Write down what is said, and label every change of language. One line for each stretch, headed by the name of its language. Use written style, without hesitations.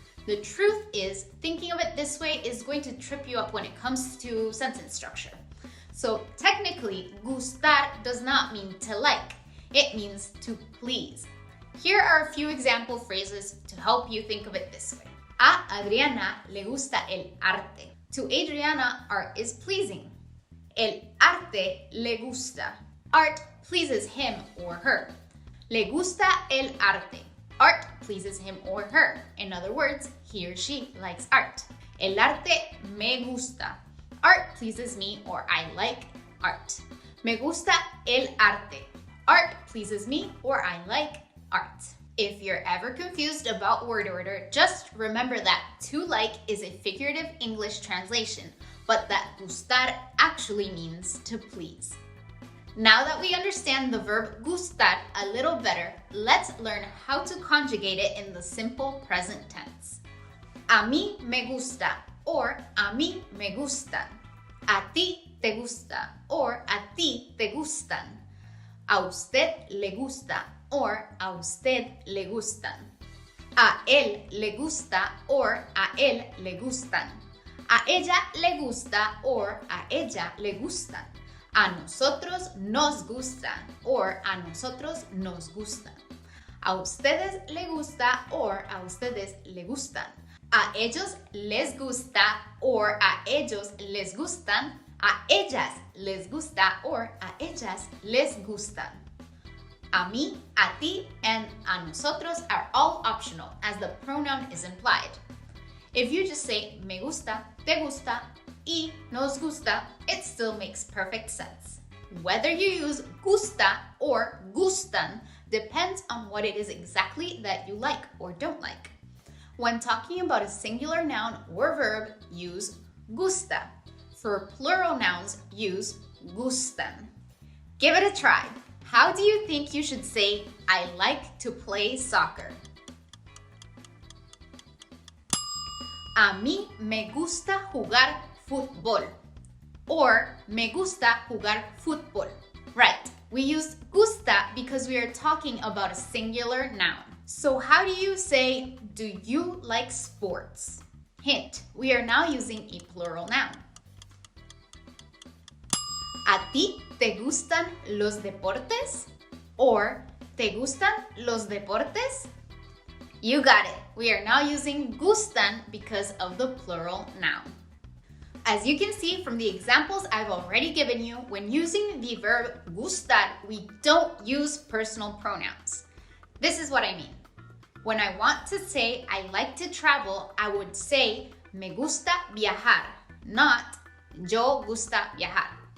English: The truth is, thinking of it this way is going to trip you up when it comes to sentence structure. So technically, gustar does not mean to like. It means to please. Here are a few example phrases to help you think of it this way.
Spanish: A Adriana le gusta el arte.
English: To Adriana, art is pleasing.
Spanish: El arte le gusta.
English: Art pleases him or her.
Spanish: Le gusta el arte.
English: Art pleases him or her. In other words, he or she likes art.
Spanish: El arte me gusta.
English: Art pleases me or I like art.
Spanish: Me gusta el arte.
English: Art pleases me or I like art. If you're ever confused about word order, just remember that to like is a figurative English translation, but that gustar actually means to please. Now that we understand the verb gustar a little better, let's learn how to conjugate it in the simple present tense.
Spanish: A mí me gusta or a mí me gustan. A ti te gusta or a ti te gustan. A usted le gusta or a usted le gustan. A él le gusta or a él le gustan. A ella le gusta or a ella le gustan. A nosotros nos gusta or a nosotros nos gustan. A ustedes le gusta or a ustedes le gustan. A ellos les gusta or a ellos les gustan. A ellas les gusta or a ellas les gustan.
English: A mí, a ti, and a nosotros are all optional as the pronoun is implied. If you just say
Spanish: me gusta, te gusta, y nos gusta,
English: it still makes perfect sense. Whether you use gusta or gustan depends on what it is exactly that you like or don't like. When talking about a singular noun or verb, use gusta. For plural nouns, use gustan. Give it a try. How do you think you should say, I like to play soccer?
Spanish: A mí me gusta jugar fútbol. Or, me gusta jugar fútbol.
English: Right, we used gusta because we are talking about a singular noun. So how do you say, do you like sports? Hint, we are now using a plural noun.
Spanish: ¿A ti te gustan los deportes? Or, ¿te gustan los deportes?
English: You got it. We are now using gustan because of the plural noun. As you can see from the examples I've already given you, when using the verb gustar, we don't use personal pronouns. This is what I mean. When I want to say I like to travel, I would say
Spanish: me gusta viajar,
English: not
Spanish: yo gusta viajar.